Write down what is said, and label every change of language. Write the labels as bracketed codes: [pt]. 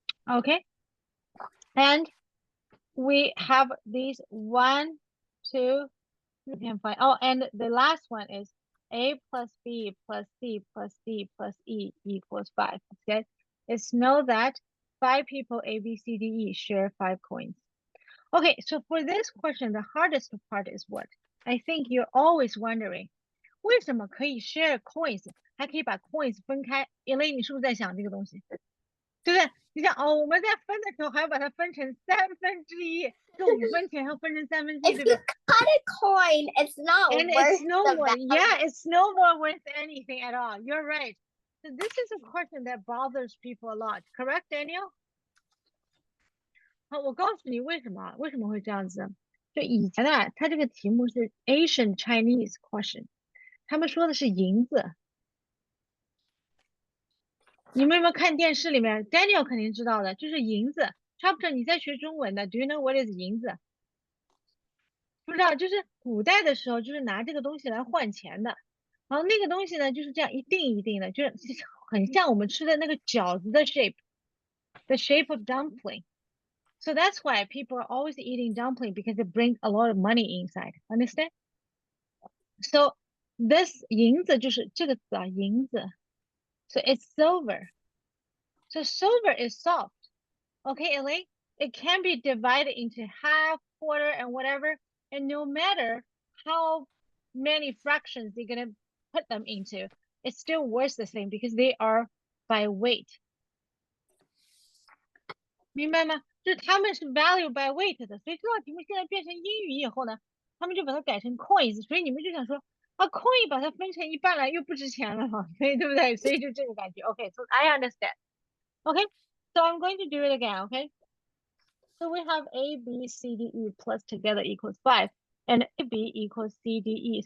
[en] Okay. And we have these 1, 2, 3, and 5. Oh, and the last one is A plus B plus C plus D plus E equals 5. Okay. It's know that 5 people A, B, C, D, E share 5 coins. Okay, so for this question, the hardest part is what? I think you're always wondering, [zh] 为什么可以 share coins， 还可以把 coins 分开 ？Elaine， 你是不是在想这个东西？对不对？你想哦，我们在分的时候还要把它分成1/3，跟5分钱还要分成1/3， 对不对？ [en] If you cut a coin, it's not And worth it's no the more, value. yeah, it's no more worth anything at all. You're right. So this is a question that bothers people a lot. Correct, Daniel? [zh] 好，我告诉你为什么会这样子。就以前啊，它这个题目是 [en] Asian Chinese question， [zh] 他们说的是银子。你们有没有看电视里面 ？Daniel 肯定知道的，就是银子。 Chapter，你在学中文的， [en] Do you know what is [zh] 银子？不知道，就是古代的时候，就是拿这个东西来换钱的。然后那个东西呢，就是这样一定一定的，就是很像我们吃的那个饺子的 shape， [en] the shape of dumpling。 So that's why people are always eating dumpling because it brings a lot of money inside. Understand? So this [zh] 银子就是这个字啊，银子。 [en] So it's silver. So silver is soft. Okay, Elaine? It can be divided into half, quarter, and whatever. And no matter how many fractions you're gonna put them into, it still works the same because they are by weight. [zh] 明白吗？就是他们是 [en] value by weight [zh] 的，所以这道题目现在变成英语以后呢，他们就把它改成 coins，所以你们就想说啊，coin 把它分成一半了，又不值钱了哈，所以对不对？所以就这个感觉。 [en] Okay, so I understand. Okay, so I'm going to do it again. Okay, so we have A, B, C, D, E plus together equals 5, and A, B equals C, D, E.